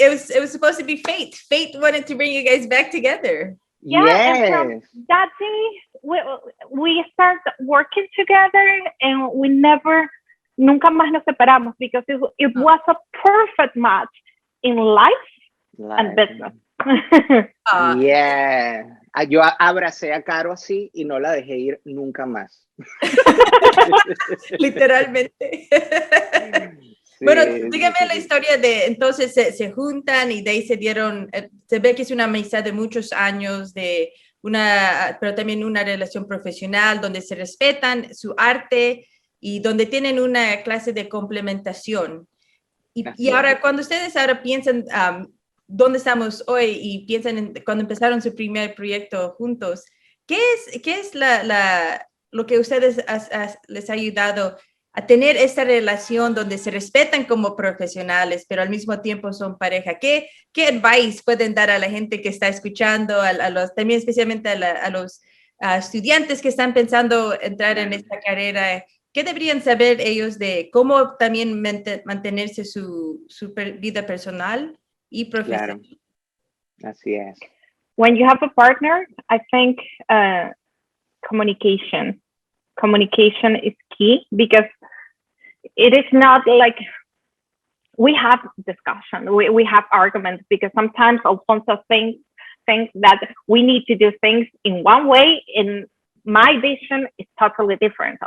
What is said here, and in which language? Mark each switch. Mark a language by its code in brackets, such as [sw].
[en] It was supposed to be fate. Fate wanted to bring you guys back together. Yeah, yes. And from that day, we started working together, and we [es] nunca más nos separamos, [en] because it was a perfect match in life and business. Yeah. [es] Yo abracé a Caro así y no la dejé ir nunca más. Literalmente. Sí, bueno, dígame la historia de, entonces se juntan y de ahí se ve que es una amistad de muchos años, pero también una relación profesional donde se respetan su arte y donde tienen una clase de complementación. Y ahora, cuando ustedes ahora piensan dónde estamos hoy y piensan cuando empezaron su primer proyecto juntos, ¿qué es lo que a ustedes les ha ayudado a tener esta relación donde se respetan como profesionales, pero al mismo tiempo son pareja? ¿Qué advice pueden dar a la gente que está escuchando, también especialmente a los estudiantes que están pensando entrar en esta carrera? ¿Qué deberían saber ellos de cómo también mantenerse su vida personal y profesional? Claro. Así es. [en] When you have a partner, I think communication is key, because it is not like we have discussion, we have arguments, because sometimes Alfonso thinks that we need to do things in one way, and my vision is totally different.